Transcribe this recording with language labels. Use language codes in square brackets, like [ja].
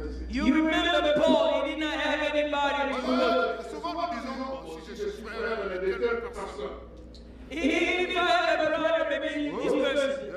[en] You remember Paul, he did not have anybody to work. [fr] Souvent nous disons, si je suis frère de telle personne. [en] He didn't have a brother, maybe this person.